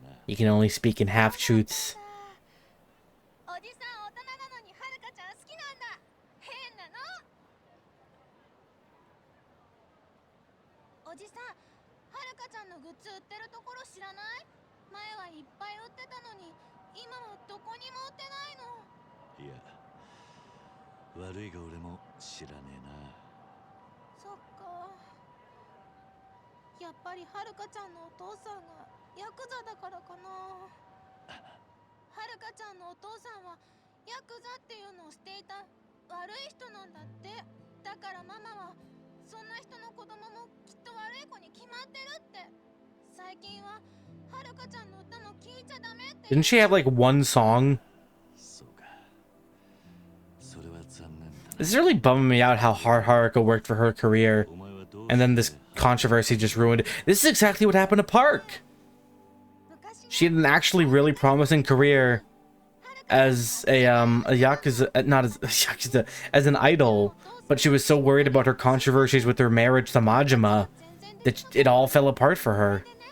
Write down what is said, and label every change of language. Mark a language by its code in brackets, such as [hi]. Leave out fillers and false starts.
[en] You can only speak in half truths. [ja] おじさん大人なのにはるかちゃん好きなんだ。変なの。おじさん、はるかちゃんのグッズ売ってるところ知らない？前はいっぱい売ってたのに、今はどこにも売ってないの。いや、悪いが俺も知らねえな。そっか。やっぱりはるかちゃんのお父さんがヤクザだからかな。はるかちゃんのお父さんはヤクザっていうのをしていた悪い人なんだって。だからママはそんな人の子供もきっと悪い子に決まってるって。最近ははるかちゃんの歌も聴いちゃダメって。 [en] Didn't she have like one song? [ja] そうか。それは残念だ。 [en] This is really bumming me out how hard Haruka worked for her career. [ja] お前はどう [en] And then this controversy just ruined it. This is exactly what happened to Park. She had an actually really promising career as a Yakuza, not as Yakuza, as an idol, but she was so worried about her controversies with her marriage to Majima that it all fell apart for her.